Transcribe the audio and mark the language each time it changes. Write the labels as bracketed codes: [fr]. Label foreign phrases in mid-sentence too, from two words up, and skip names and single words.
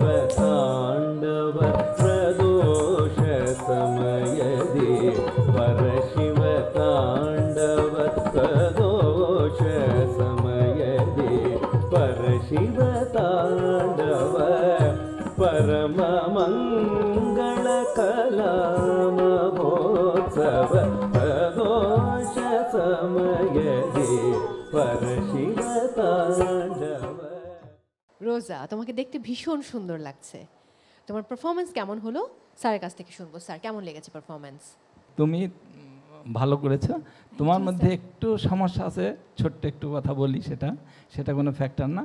[kn] ತಾಂಡವ ಪ್ರದೋಷ ಸಮಯದೆ ಪರಶಿವ ತಾಂಡವ ಪ್ರದೋಷ ಸಮಯದೆ ಪರಶಿವ ತಾಂಡವ ಪರಮ ಮಂಗಳ ಕಲಾ ಮಹೋತ್ಸವ ಪ್ರದೋಷ ಸಮಯದೆ ಪರಶಿವ ತಾಂಡವ। [bn] রোজা, তোমাকে দেখতে ভীষণ সুন্দর লাগছে। তোমার পারফরমেন্স কেমন হলো স্যারের কাছ থেকে শুনবো। স্যার, কেমন লেগেছে পারফরমেন্স? তুমি ভালো করেছো। তোমার মধ্যে একটু সমস্যা আছে, ছোট্ট একটু কথা বলি, সেটা কোনো ফ্যাক্টর না।